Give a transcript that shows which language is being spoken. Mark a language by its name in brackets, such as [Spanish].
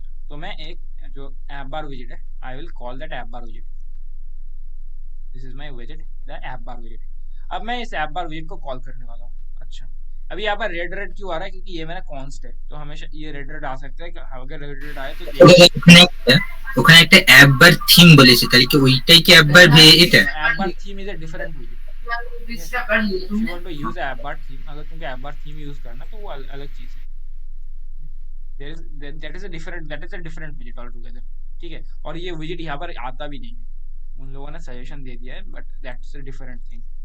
[Hindi] तो मैं एक जो ऐप बार विजिट है, [English] I will call that app bar visit. This is my visit, the app bar visit. [Hindi] अब मैं इस ऐप बार विजिट को कॉल करने वाला हूँ। अच्छा, अभी यहाँ पर रेड रेड क्यों आ रहा है? क्योंकि ये मेरा कॉन्स्ट है, तो हमेशा ये रेड रेड आ सकता है। अगर रेड रेड आए तो [Bangla] ওখানে একটা অ্যাপবার থিম বলেছে, তাহলে কি ওইটাই কি অ্যাপবার এটা? [English] App bar theme is a different visit. If you want to use app bar theme, [Hindi] अगर तुमको ऐप बार थीम यूज करना तो वो अलग चीज है। [English] That is a different visit altogether, ठीक है। [Hindi] और ये विजिट यहाँ पर आता भी नहीं है, उन लोगों ने सजेशन दे दिया है, [English] But that's a different thing.